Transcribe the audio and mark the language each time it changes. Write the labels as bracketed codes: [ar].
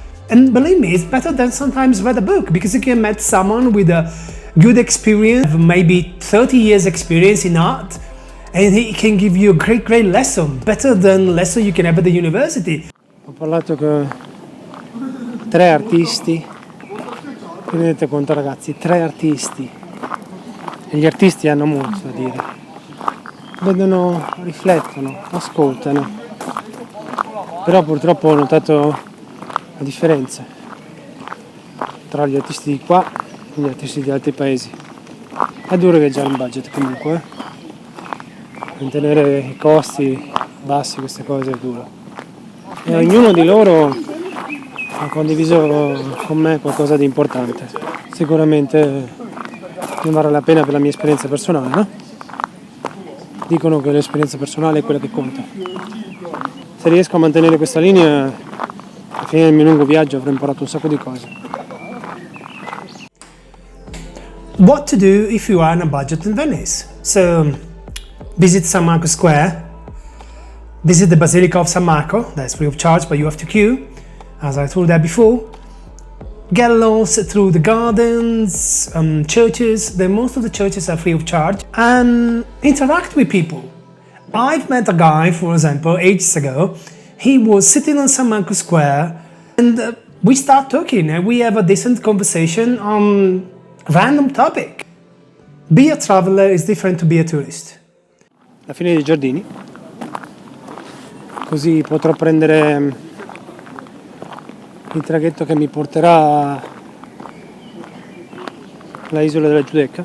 [en] And believe me, it's better than sometimes read a book, because you can meet someone with a good experience, maybe 30 years experience in art, and he can give you a great lesson, better than lesson you can have at the university. [it] Ho parlato con 3 artisti, vi rendete conto ragazzi, 3 artisti, e gli artisti hanno molto da dire, vedono, riflettono, ascoltano, però purtroppo ho notato la differenza tra gli artisti di qua e gli artisti di altri paesi. È duro viaggiare in budget comunque, mantenere i costi bassi, queste cose è duro. E ognuno di loro ha condiviso con me qualcosa di importante. Sicuramente ne vale la pena per la mia esperienza personale, no? Dicono che l'esperienza personale è quella che conta. Se riesco a mantenere questa linea, alla fine del mio lungo viaggio avrò imparato un sacco di cose. [en] What to do if you are on a budget in Venice? So, visit San Marco Square, visit the Basilica of San Marco, that's free of charge, but you have to queue. as I told that before. Get lost through the gardens, churches. Most of the churches are free of charge, and interact with people. I've met a guy, for example, ages ago. He was sitting on San Marco Square, and we start talking, and we have a decent conversation on a random topic. Be a traveler is different to be a tourist. [it] La fine dei giardini, così potrò prendere il traghetto che mi porterà alla isola della Giudecca.